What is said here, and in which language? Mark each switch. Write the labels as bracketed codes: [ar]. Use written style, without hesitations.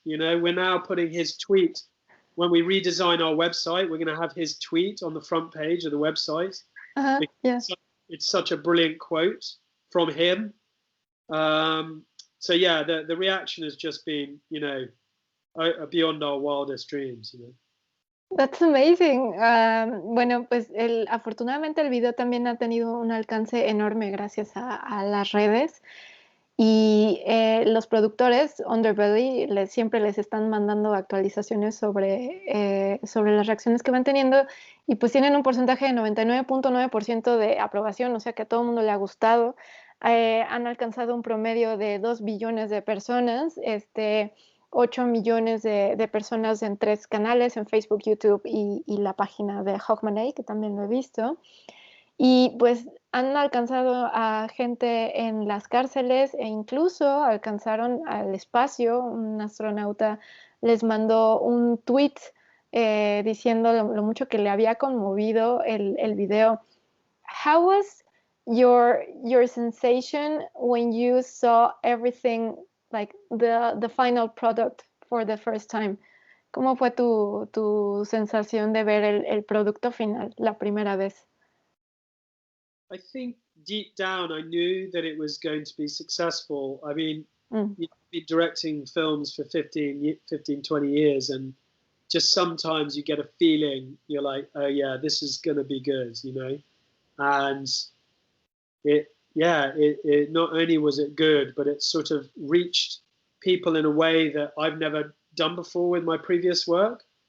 [en] We're now putting his tweet. When we redesign our website, we're going to have his tweet on the front page of the website. Yeah. It's such a brilliant quote from him. So yeah, the reaction has just been, beyond our wildest dreams. That's amazing. [es] Bueno, pues afortunadamente el video también ha tenido un alcance enorme gracias a las redes y los productores Underbelly siempre les están mandando actualizaciones sobre las reacciones que van teniendo y pues tienen un porcentaje de 99.9% de aprobación, o sea que a todo el mundo le ha gustado. Han alcanzado un promedio de 2 billones de personas. 8 millones de personas en 3 canales, en Facebook, YouTube y la página de Hogmanay, que también lo he visto. Y pues han alcanzado a gente en las cárceles e incluso alcanzaron al espacio. Un astronauta les mandó un tweet diciendo lo mucho que le había conmovido el video. [en] How was your sensation when you saw everything, like the final product for the first time? [es] ¿Cómo fue tu sensación de ver el producto final la primera vez? [en] I think deep down I knew that it was going to be successful. I mean, you've been directing films for 15, 20 years, and just sometimes you get a feeling, you're like, oh yeah, this is going to be good, you know? And it not only was it good, but it sort of reached people in a way that I've never done before with my previous work.